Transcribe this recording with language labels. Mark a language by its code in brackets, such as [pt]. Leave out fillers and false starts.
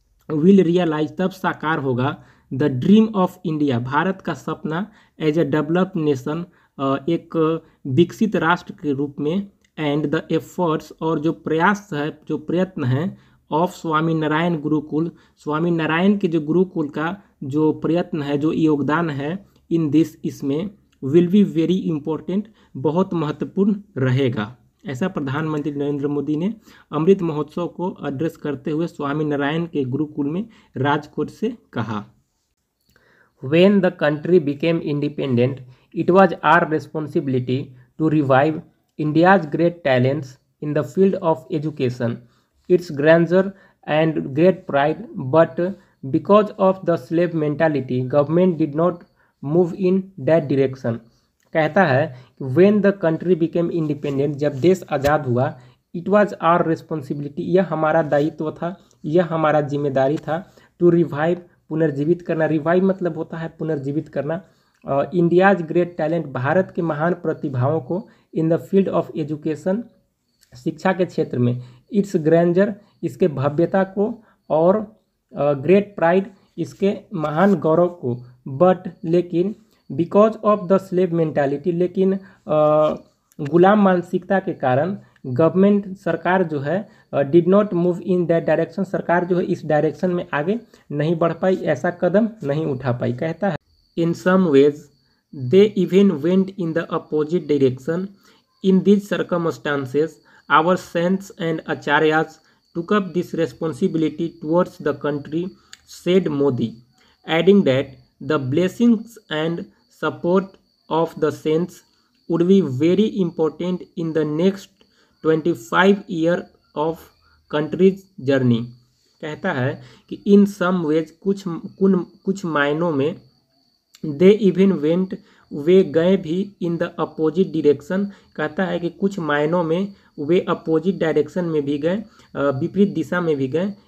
[en] will realise [hi] तब साकार होगा, [en] the dream of India [hi] Bharat का सपना, [en] as a developed nation [hi] एक विकसित राष्ट्र के रूप में, [en] and the efforts [hi] और जो प्रयास है, जो प्रयत्न है, ऑफ स्वामीनारायण गुरुकुल, स्वामीनारायण के जो गुरुकुल का जो प्रयत्न है, जो योगदान है, [en] in this [hi] इसमें, [en] will be very important [hi] बहुत महत्वपूर्ण रहेगा, ऐसा प्रधानमंत्री नरेंद्र मोदी ने अमृत महोत्सव को एड्रेस करते हुए स्वामीनारायण के गुरुकुल में राजकोट से कहा। [en] When the country became independent, it was our responsibility to revive India's great talents in the field of education, its grandeur and great pride, but because of the slave mentality, government did not move in that direction। [hi] कहता है कि [en] when the country became independent, [hi] जब देश आज़ाद हुआ, [en] it was our responsibility, [hi] यह हमारा दायित्व था, यह हमारा जिम्मेदारी था, [en] to revive [hi] पुनर्जीवित करना, रिवाइव मतलब होता है पुनर्जीवित करना। [en] India's great talent, [hi] भारत के महान प्रतिभाओं को [en] in the field of education, [hi] शिक्षा के क्षेत्र में, [en] its grandeur, [hi] इसके भव्यता को, [en] और great pride, [hi] इसके महान गौरव को, [en] but लेकिन because of the slave mentality, [hi] लेकिन गुलाम मानसिकता के कारण गवर्नमेंट, सरकार जो है, [en] did not move in that direction, [hi] सरकार जो है इस डायरेक्शन में आगे नहीं बढ़ पाई, ऐसा कदम नहीं उठा पाई। कहता है [en] In some ways they even went in the opposite direction, in this circumstances our saints and acharyas took up this responsibility towards the country, said Modi, adding that the blessings and support of the saints would be very important in the next 25 years of country's journey। [hi] कहता है कि [en] in some ways, [hi] कुछ मायनों में, [en] they even went, [hi] वे गए भी, [en] in the opposite direction, [hi] कहता है कि कुछ मायनों में वे अपोजिट डायरेक्शन में भी गए, विपरीत दिशा में भी गए।